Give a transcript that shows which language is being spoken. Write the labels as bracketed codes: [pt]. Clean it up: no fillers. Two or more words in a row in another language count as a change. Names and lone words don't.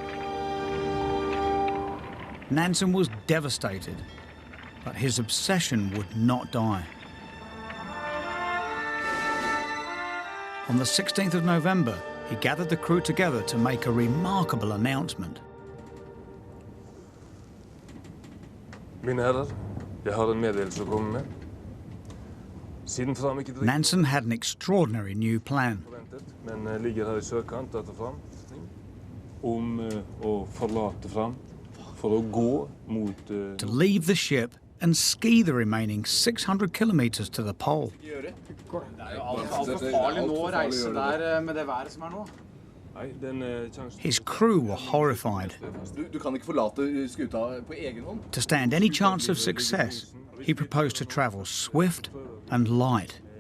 [en] Nansen was devastated, but his obsession would not die. On the 16th of November, he gathered the crew together to make a remarkable announcement. [no] Mine herrer, jeg har en meddelelse å komme med. Siden Fram ikke [en] Nansen had an extraordinary new plan. [no] Men ligger her I søkant etter Fram om å forlate Fram for å gå mot [en] to leave the ship and ski the remaining 600 kilometers to the pole. His crew were horrified. To stand any chance of success, he proposed to travel swift and light.